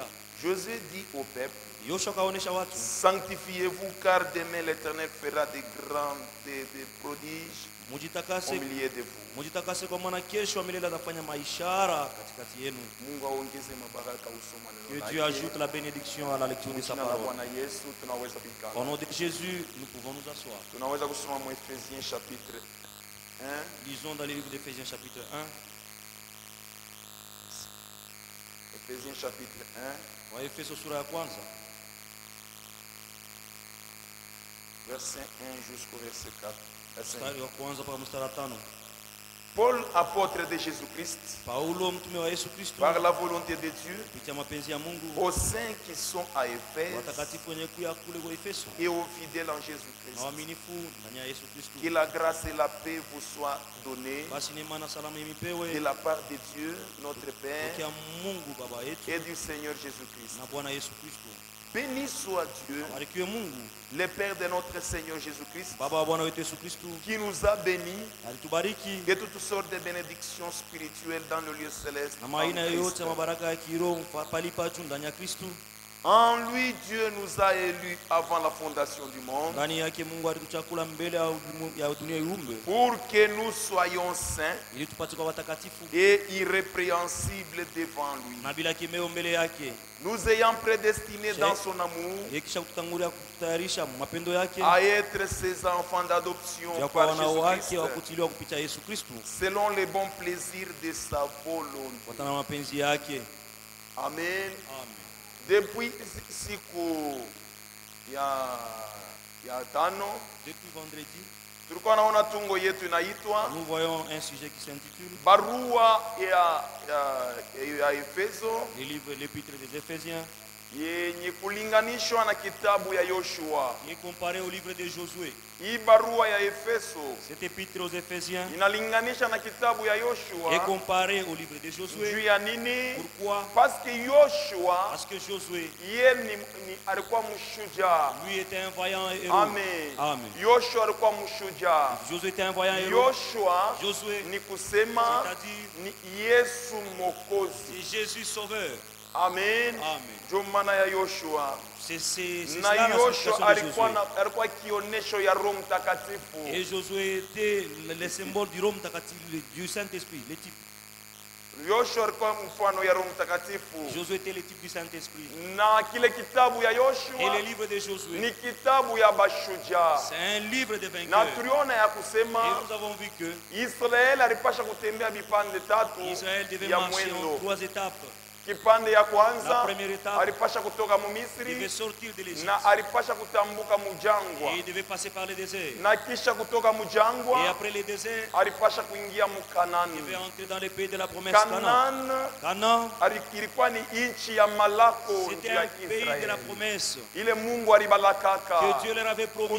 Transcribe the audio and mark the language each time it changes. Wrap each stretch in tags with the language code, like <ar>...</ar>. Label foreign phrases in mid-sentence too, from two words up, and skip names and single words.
<fr>Josué dit au peuple,</fr> <sw>Yoshua kaonesha watu,</sw> <fr>sanctifiez-vous car demain l'Éternel fera des grands des prodiges au</fr> <sw>mujitakase,</sw> <fr>milieu de vous.</fr> <sw>mujitakase kwa maana kesho milele atafanya maishara katikati yenu. Mungu aongeze mabaraka usoma</sw> <fr>Que</fr> <sw>neno</sw> <fr>Dieu ajoute la bénédiction à la lecture de sa</fr> <sw>Jina la</sw> <fr>parole.</fr> <sw>Bwana Yesu tunaweza</sw> <fr>Au</fr> <sw>kuikana.</sw> <fr>nom de Jésus, nous pouvons nous asseoir.</fr> <sw>Tunaweza kusoma mu Efesiens chapitre 1</sw> <fr>Lisons dans le livre d'Éphésiens chapitre 1. Efesiens chapitre 1</fr> <sw>Waefeso sura ya kwanza</sw> <fr>verset 1 jusqu'au verset 4. Verset 1.</fr> <sw>mstari wa kwanza mpaka mstari wa 5.</sw> <fr>Paul, apôtre de Jésus-Christ,</fr> <sw>Paulo mtume wa Yesu Kristo</sw> <fr>par la volonté de Dieu,</fr> <sw>kupitia mapenzi ya Mungu,</sw> <fr>aux saints qui sont à Éphèse</fr> <sw>watakatifu wenye kuya kule kwa Efeso</sw> <fr>et aux fidèles en</fr> <sw>na</sw> <fr>Jésus-Christ.</fr> <sw>waaminifu ndani ya Yesu Kristo,</sw> <fr>Que la grâce et la paix vous soient données</fr> <sw>basi neema na salama</sw> <fr>de</fr> <sw>imipewe</sw> <fr>la part de Dieu, notre Père,</fr> <sw>tokea Mungu Baba yetu</sw> <fr>et du Seigneur Jésus-Christ.</fr> <sw>na Bwana Yesu Kristo.</sw> <fr>Béni soit Dieu,</fr> <sw>Barikiwe Mungu</sw> <fr>le Père de notre Seigneur Jésus-Christ,</fr> <sw>Baba wa Bwana wetu Yesu Kristo,</sw> <fr>qui nous a bénis</fr> <sw>alitubariki</sw> <fr>de toutes sortes de bénédictions spirituelles dans le lieu céleste.</fr> <sw>na</sw> <fr>en</fr> <sw>maina</sw> <fr>Christ.</fr> <sw>yote ya mabaraka ya kiroho palipa juu ndani ya Kristo,</sw> <fr>En lui, Dieu nous a élus avant la fondation du monde</fr> <sw>Ndani yake Mungu alituchakula mbele ya dunia iumbe</sw> <fr>pour que nous soyons saints</fr> <sw>ili tupate kuwa watakatifu</sw> <fr>et irrépréhensibles devant lui.</fr> <sw>na bila kimeo mbele yake,</sw> <fr>Nous ayant prédestinés dans son amour</fr> <sw>yeye kisha kutangulia kutayarisha mapendo yake</sw> <fr>à être ses enfants d'adoption</fr> <sw>ya kuwa</sw> <fr>par</fr> <sw>wana wake</sw> <fr>Jésus-Christ,</fr> <sw>wa kutiliwa kupitia Yesu Kristo</sw> <fr>selon les bons plaisirs de sa volonté.</fr> <sw>kufuatana na mapenzi yake. Amen.</sw> <fr>Amen.</fr> <sw>Depuis siku ya tano</sw> <fr>Depuis vendredi,</fr> <sw>tulikuwa naona tungo yetu inaitwa</sw> <fr>nous voyons un sujet qui s'intitule</fr> <sw>barua ya Efeso</sw> <fr>le livre, l'épître des Éphésiens,</fr> <sw>yenye kulinganishwa na kitabu ya Yoshua.</sw> <fr>qui est comparé au livre de Josué.</fr> <sw>Hii barua ya Efeso</sw> <fr>Cette épître aux Éphésiens</fr> <sw>inalinganisha na kitabu ya</sw> <fr>est</fr> <sw>Yoshua.</sw> <fr>comparé au livre de</fr> <sw>Juu</sw> <fr>Josué.</fr> <sw>ya nini?</sw> <fr>Pourquoi? Parce que Yoshua Parce que Josué,</fr> <sw>yeye alikuwa mshujaa.</sw> <fr>lui, était un vaillant héros.</fr> <sw>Amen.</sw> <fr>Amen.</fr> <sw>Yoshua alikuwa mshujaa.</sw> <fr>Josué était un vaillant héros.</fr> <sw>Yoshua</sw> <fr>Josué,</fr> <sw>ni kusema</sw> <fr>c'est-à-dire,</fr> <sw>ni Yesu Mwokozi.</sw> <fr>c'est Jésus Sauveur.</fr> <sw>Amen.</sw> <fr>Amen.</fr> <sw>Ndio maana ya Yoshua.</sw> <fr>C'est</fr> <sw>Na</sw> <fr>cela la</fr> <sw>Yoshua</sw> <fr>signification de</fr> <sw>alikuwa</sw> <fr>Josué.</fr> <sw>alikuwa kionesho ya Roho Mtakatifu.</sw> <fr>Et Josué était le symbole du Rome du Saint-Esprit, le type.</fr> <sw>Yoshua alikuwa mfano ya Roho Mtakatifu.</sw> <fr>Josué était le type du Saint-Esprit.</fr> <sw>Na kile kitabu ya</sw> <fr>Et</fr> <sw>Yoshua</sw> <fr>le livre de Josué,</fr> <sw>ni kitabu ya bashujaa.</sw> <fr>c'est un livre de</fr> <sw>Na</sw> <fr>vainqueurs.</fr> <sw>tuliona ya</sw> <fr>Et</fr> <sw>kusema</sw> <fr>nous avons vu que</fr> <sw>Israeli alipasha kutembea vipande tatu</sw> <fr>Israël devait</fr> <sw>ya</sw> <fr>marcher en</fr> <sw>mwendo.</sw> <fr>3 étapes.</fr> <sw>Kipande ya</sw> <fr>La</fr> <sw>kwanza</sw> <fr>première étape,</fr> <sw>alipasha kutoka mu</sw> <fr>il devait</fr> <sw>Misri</sw> <fr>sortir de l'Égypte.</fr> <sw>na alipasha kutambuka mujangwa,</sw> <fr>Et il devait passer par le désert.</fr> <sw>na kisha kutoka</sw> <fr>Et</fr> <sw>mujangwa</sw> <fr>après le désert,</fr> <sw>alipasha kuingia mu</sw> <fr>il</fr> <sw>Kanani.</sw> <fr>devait entrer dans le pays de la promesse Canaan.</fr> <sw>Kanani</sw> <fr>Canaan,</fr> <sw>ilikuwa ni nchi ya malako</sw> <fr>c'était</fr> <sw>ya</sw> <fr>un pays de la</fr> <sw>Israeli,</sw> <fr>promesse</fr> <sw>ile Mungu alibalakaka</sw> <fr>que Dieu leur avait promis.</fr>